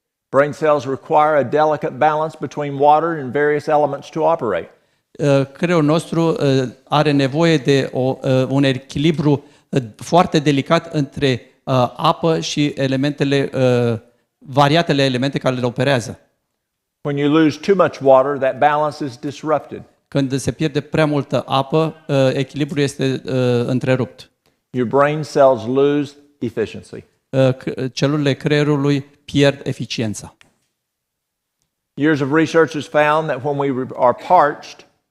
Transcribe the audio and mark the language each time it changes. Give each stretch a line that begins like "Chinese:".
English: Brain cells require a delicate balance between water and various elements to operate.
Romanian: Creierul nostru are nevoie de un echilibru foarte delicat între apă și elementele, variatele elemente care le operează.
English: When you lose too much water, that balance is disrupted.
Romanian: Când se pierde prea multă apă, echilibrul este întrerupt.
English: Your brain cells lose efficiency.
Romanian: Celulele creierului pierd eficiența.
English: Years of research has found that when we are parched,